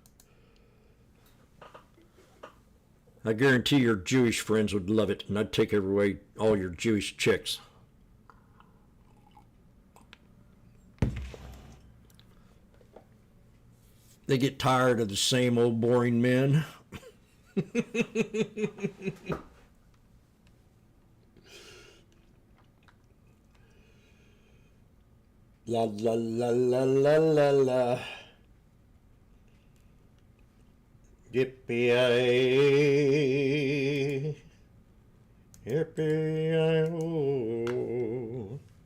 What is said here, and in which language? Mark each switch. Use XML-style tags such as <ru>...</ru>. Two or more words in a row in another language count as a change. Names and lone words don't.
<en>I guarantee your Jewish friends would love it, and I'd take away all your Jewish chicks. They get tired of the same old boring men. La la la la la la la. Yippee-yi, yippee-yi-oh.</en>